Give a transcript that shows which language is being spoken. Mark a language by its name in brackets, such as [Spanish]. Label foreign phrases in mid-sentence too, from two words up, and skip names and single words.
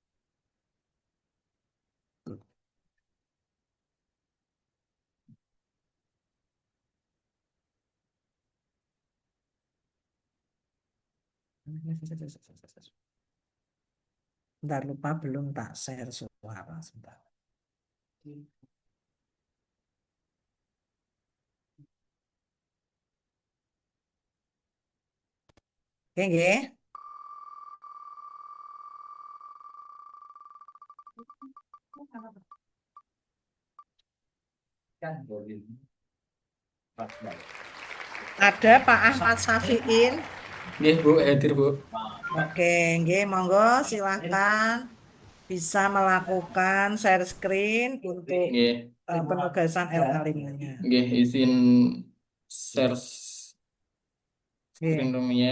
[Indonesian] Bentar, lupa belum tak share suara sebentar. Oke, nggih. Ada Pak Ahmad Syafiin. Nggih, Bu, hadir, Bu. Oke, nggih, monggo silahkan bisa melakukan [English] share screen [Indonesian] untuk Nggih. penugasan LK5-nya. Nggih, izin share Nggih. screen rumiyin.